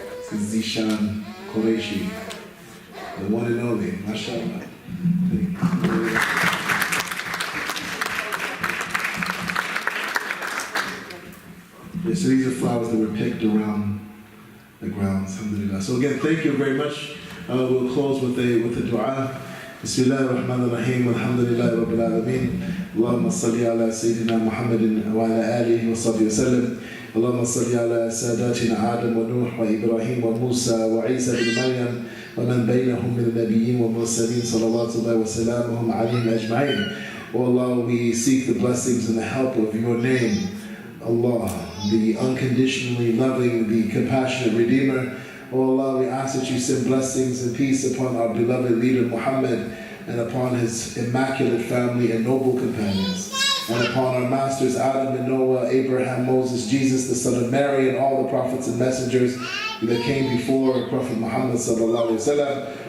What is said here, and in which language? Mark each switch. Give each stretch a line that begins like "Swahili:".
English: This is Zishan Qureshi, the one and only, mashallah. Yeah, so these are flowers that were picked around the grounds. Alhamdulillah. So again, thank you very much. We'll close with a dua.
Arabic: بسم الله الرحمن الرحيم والحمد لله رب العالمين اللهم صل على سيدنا محمد وعلى آله وصحبه وسلم اللهم صل على ساداتنا آدم ونوح وإبراهيم وموسى وعيسى بن مريم ومن بينهم من النبيين والمرسلين صلى الله وسلامهم عليهم أجمعين.
English: O Allah, we seek the blessings and the help of your name, Allah, the unconditionally loving, the compassionate Redeemer. O Allah, we ask that you send blessings and peace upon our beloved leader Muhammad and upon his immaculate family and noble companions, and upon our masters Adam and Noah, Abraham, Moses, Jesus, the son of Mary, and all the prophets and messengers that came before Prophet Muhammad
Arabic: sallallahu alaihi wasallam.